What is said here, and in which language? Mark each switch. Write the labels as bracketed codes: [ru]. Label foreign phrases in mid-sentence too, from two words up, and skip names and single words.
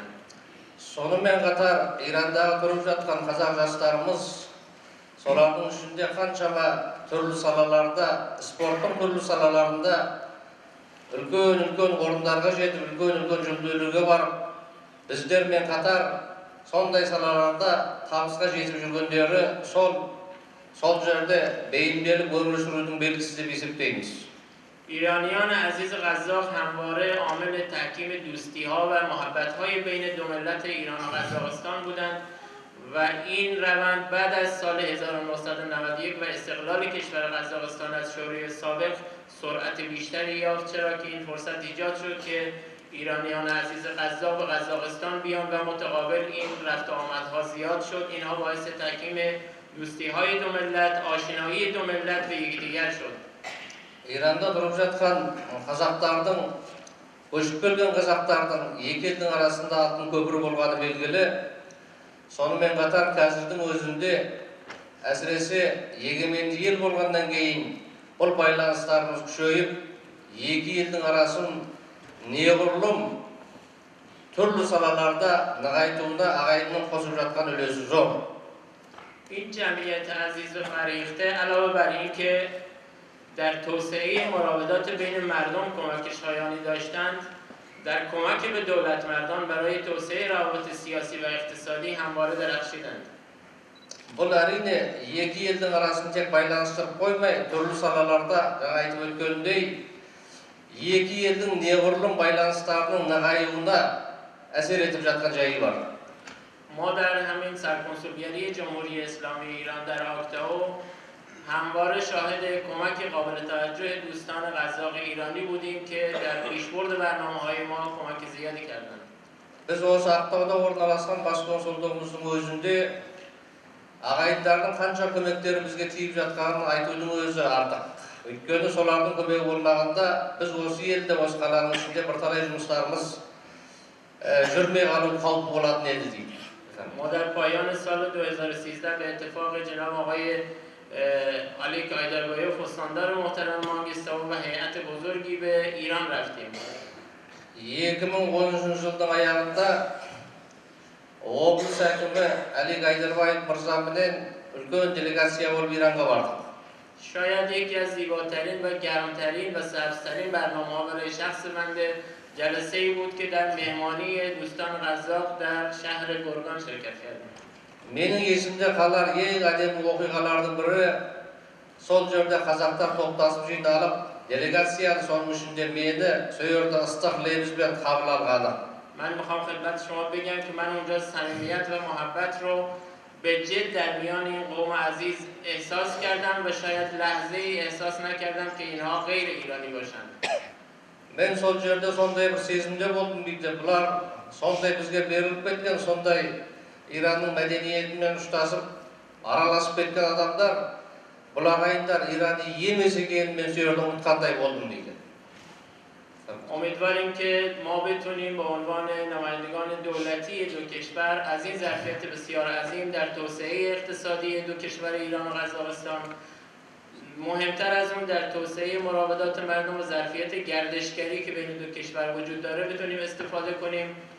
[kk] Сонымен қатар Ирандағы тұрып жатқан қазақ жастарымыз солардың ішінде қаншама түрлі салаларда, спорттың түрлі салаларында үлкен орындарға жетіп, үлкен жүлделерге барып, біздермен қатар сондай салаларда табысқа жетіп жүргендері сол жерде бейімделіп өмір сүрудің белгісі деп есептейміз. [fa] ایرانیان عزیز قزاق همواره عامل تحکیم دوستی‌ها و محبت‌های بین دو ملت ایران و قزاقستان بودند و این روند بعد از سال 1991 و استقلال کشور قزاقستان از شوروی سابق سرعت بیشتری یافت، چرا که این فرصت ایجاد شد که ایرانیان عزیز قزاق به قزاقستان بیان و متقابل این رفت و آمدها زیاد شد. اینها باعث تحکیم دوستی‌های دو ملت، آشنایی دو ملت به یکدیگر شد. [kk] Иранда тұрып жатқан қазақтардың, көшіп келген қазақтардың екі елдің арасында алтын көпір болғаны белгілі. Сонымен қатар қазірдің өзінде әсіресе егеменді ел болғаннан кейін бұл байланыстарымыз күшейіп, екі елдің арасын неғұрлым түрлі салаларда нығайтуына ағайынның қосып жатқан үлесі зор. [fa] این جمعیت عزیز و فریخته علاوه بر این که در توسعه مراودات بین مردم کمک شایانی داشتند، در کمک به دولت مردان برای توسعه روابط سیاسی و اقتصادی همواره درخشیدند. [kk] Бұл әрине екі елдің арасын тек байланыстырып қоймай, түрлі салаларда жаңа айтып өткеніндей, екі елдің неғұрлым байланыстарының нығаюына әсер етіп жатқан жайы бар. [fa] ما در همین سرکنسولگری جمهوری اسلامی ایران در آکتائو همواره شاهد کمک قابل توجه دوستان قزاق ایرانی بودیم که در پیشبرد برنامه‌های ما کمک زیادی کردند. [kk] Біз осы Ақтауда орналасқан бас консулдығымыздың өзінде ағайындардың қанша көмектері бізге тиіп жатқанын айтудың өзі артық. Өйткені солардың көмегі болмағанда біз осы елде, осы қаланың ішінде бірталай жұмыстарымыз жүрмей қалу қаупі болатын еді дейді. [fa] ما در پایان سال 2013 به اتفاق جناب آقای علی کایدربایوف استاندار محترم مانگستاو و هیئت بزرگی به ایران رفتیم. [kk] 2010 жылдың аяғында облыс әкімі Али Гайдарбаев мырза менен үлкен делегация болып Иранға бардық. [fa] شاید یکی از زیباترین و گرمترین و سبزترین برنامه‌ها برای شخص بنده جلسه ای بود که در مهمانی دوستان قزاق در شهر گرگان شرکت کردیم. [kk] Менің есімде қалар ең әдемі оқиғалардың бірі сол жерде қазақтар топтасып жиналып, делегацияны соның ішінде мені сөйерді ыстық лебізбен қабыл алғаны. [fa] من میخوام خدمت شما بگم که من اونجا صمیمیت و محبت رو به جد در میان این قوم عزیز احساس کردم و شاید لحظه ای احساس نکردم که اینها غیر ایرانی باشند. [kk] Мен сол жерде сондай бір сезімде болдым дейді. Бұлар сондай бізге беріліп кеткен, сондай Иранның мәдениетімен ұштасып, араласып кеткен адамдар, бұл ағайындар Ираны емес екенін мен сөйлеп ұмытқандай болдым дейді. [fa] امیدواریم که ما بتونیم به عنوان نمایندگان دولتی دو کشور از این ظرفیت بسیار عظیم در توسعه اقتصادی دو کشور ایران و قزاقستان، مهمتر از اون در توسعه مراودات مردم و ظرفیت گردشگری که بین دو کشور وجود داره بتونیم استفاده کنیم.